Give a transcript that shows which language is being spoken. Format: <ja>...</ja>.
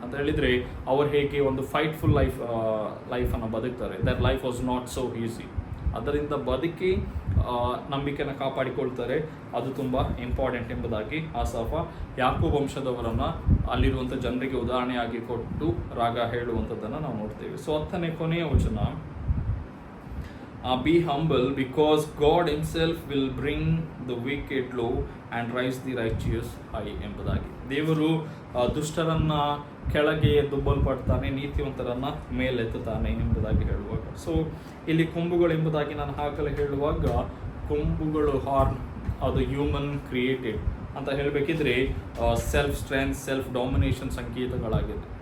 <kn>ಅಂತ ಹೇಳಿದರೆ ಅವರು ಹೇಗೆ ಒಂದು ಫೈಟ್ಫುಲ್ ಲೈಫನ್ನು ಬದುಕ್ತಾರೆ,</kn> <en>That life was not so easy.</en> <kn>ಅದರಿಂದ ಬದುಕಿ ನಂಬಿಕೆಯನ್ನು ಕಾಪಾಡಿಕೊಳ್ತಾರೆ, ಅದು ತುಂಬ ಇಂಪಾರ್ಟೆಂಟ್ ಎಂಬುದಾಗಿ ಆಸಾಫ ಯಾಕೋಬ ವಂಶದವರನ್ನು ಅಲ್ಲಿರುವಂಥ ಜನರಿಗೆ ಉದಾಹರಣೆಯಾಗಿ ಕೊಟ್ಟು ರಾಗ ಹೇಳುವಂಥದ್ದನ್ನು ನಾವು ನೋಡ್ತೇವೆ. ಸೊ 10ನೇ ಕೊನೆಯ ವಚನ,</kn> <en>be humble because God himself will bring the wicked low and rise the righteous high</en> <kn>ಎಂಬುದಾಗಿ. ದೇವರು ದುಷ್ಟರನ್ನು ಕೆಳಗೆ ದುಬ್ಬಲ್ಪಡ್ತಾನೆ, ನೀತಿವಂತರನ್ನು ಮೇಲೆತ್ತುತ್ತಾನೆ ಎಂಬುದಾಗಿ ಹೇಳುವಾಗ. ಸೊ ಇಲ್ಲಿ ಕೊಂಬುಗಳು ಎಂಬುದಾಗಿ ನಾನು ಹಾಕಲು ಹೇಳುವಾಗ ಕೊಂಬುಗಳು ಹಾರ್ನ್, ಅದು ಹ್ಯೂಮನ್ ಕ್ರಿಯೇಟೆಡ್ ಅಂತ ಹೇಳಬೇಕಿದ್ರೆ ಸೆಲ್ಫ್ ಸ್ಟ್ರೆಂತ್, ಸೆಲ್ಫ್ ಡಾಮಿನೇಷನ್ ಸಂಕೇತಗಳಾಗಿದೆ.</kn>